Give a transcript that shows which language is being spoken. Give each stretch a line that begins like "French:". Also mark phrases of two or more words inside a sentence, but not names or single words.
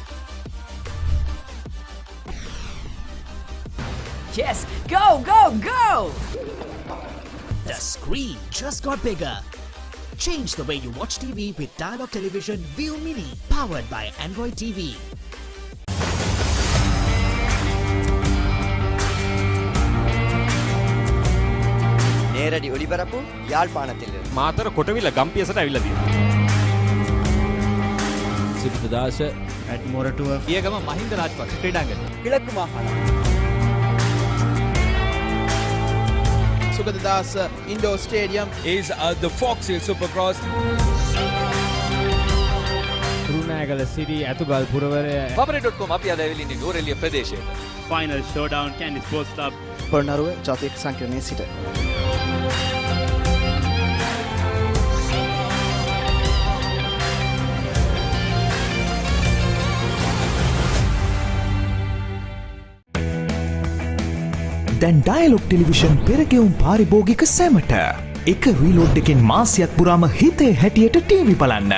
English: Yes, go, go, go! The screen just got bigger. Change the way you watch TV with Dialog Television View Mini, powered by Android TV.
Tamil: நேரடி ஒளிபரப்பு யாழ்ப்பாணத்திலிருந்து.
Sinhala: මාතර කොටවිල ගම්පියසට ඇවිල්ලා තියෙනවා. සිරිතදාස ඇඩ්මෝරටුව පියගම මහින්ද රාජපක්ෂ ක්‍රීඩාංගණය.
Tamil: கிழக்கு மாகாணம்.
English: Sugadadasa Indoor Stadium is the Fox Hill Supercross.
Sinhala: Nagala City ඇතුගල් පුරවරය Babare.com අපි අද ඇවිල්ලා ඉන්නේ නෝරෙලිය ප්‍රදේශයේ.
English: Final Showdown Candy Sports Club
Sinhala: පොළොන්නරුව ජාතික සංකීර්ණයේ සිට දැන් ඩයලොග් ටෙලිවිෂන් පෙරගෙවුම් පාරිභෝගික සැමට එක රීලෝඩ් එකෙන් මාසයක් පුරාම හිතේ හැටියට ටීවී බලන්න.